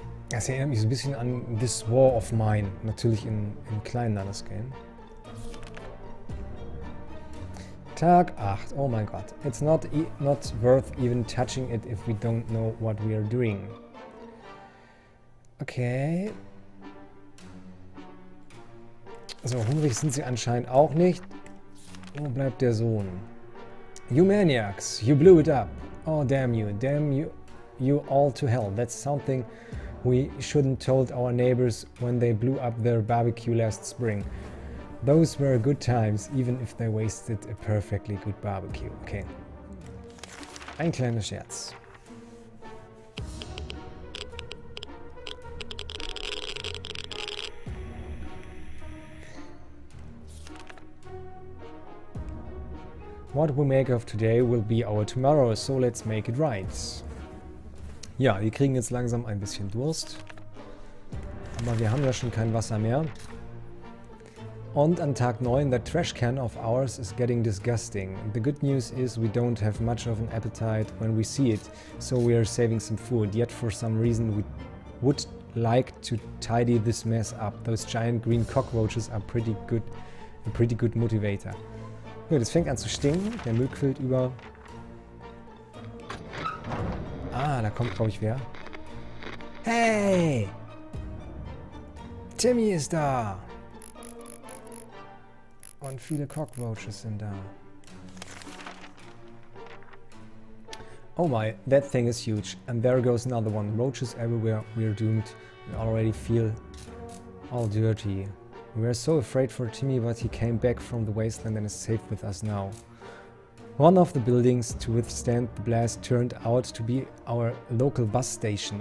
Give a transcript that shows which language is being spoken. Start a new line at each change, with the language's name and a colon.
German: Das erinnert mich so ein bisschen an This War of Mine. Natürlich in kleinen das Game. Tag 8. Oh mein Gott.
English: It's not worth even touching it if we don't know what we are doing. Okay.
German: So, hungrig sind sie anscheinend auch nicht. Wo bleibt der Sohn?
English: You maniacs, you blew it up. Oh, damn you all to hell. That's something we shouldn't told our neighbors when they blew up their barbecue last spring. Those were good times, even if they wasted a perfectly good barbecue. Okay.
German: Ein kleiner Scherz.
English: What we make of today will be our tomorrow, so let's make it right.
German: Ja, wir kriegen jetzt langsam ein bisschen Durst. Aber wir haben ja schon kein Wasser mehr. Und an Tag 9,
English: that trash can of ours is getting disgusting. The good news is we don't have much of an appetite when we see it, so we are saving some food. Yet for some reason we would like to tidy this mess up. Those giant green cockroaches are a pretty good motivator.
German: Gut, es fängt an zu stinken. Der Müll quillt über. Ah, da kommt, glaube ich, wer. Hey! Timmy ist da! Und viele Cockroaches sind da.
English: Oh my, that thing is huge. And there goes another one. Roaches everywhere. We're doomed. We already feel all dirty. We were so afraid for Timmy, but he came back from the wasteland and is safe with us now. One of the buildings to withstand the blast turned out to be our local bus station.